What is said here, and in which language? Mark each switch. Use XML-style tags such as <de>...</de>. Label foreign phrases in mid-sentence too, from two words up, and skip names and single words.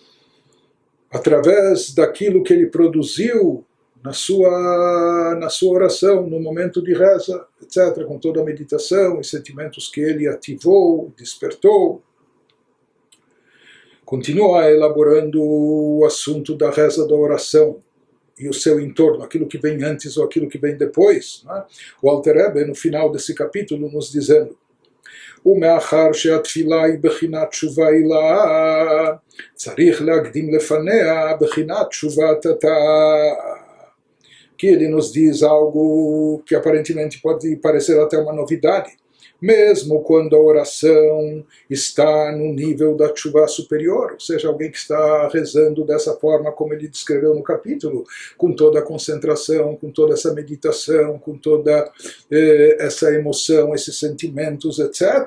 <pt>através daquilo que ele produziu na sua oração, no momento de reza, etc., com toda a meditação e sentimentos que ele ativou, despertou. Continua elaborando o assunto da reza, da oração e o seu entorno, aquilo que vem antes ou aquilo que vem depois, né? O Alter Rebbe, no final desse capítulo, nos dizendo:</pt> <he>ומאחר שהתפילה היא בחינת תשובה עילאה, צריך להקדים לפניה בחינת תשובת התא.</he> <pt>Que ele nos diz algo que aparentemente pode parecer até uma novidade. Mesmo quando a oração está no nível da teshuvah superior, ou seja, alguém que está rezando dessa forma como ele descreveu no capítulo, com toda a concentração, com toda essa meditação, com toda essa emoção, esses sentimentos, etc.</pt>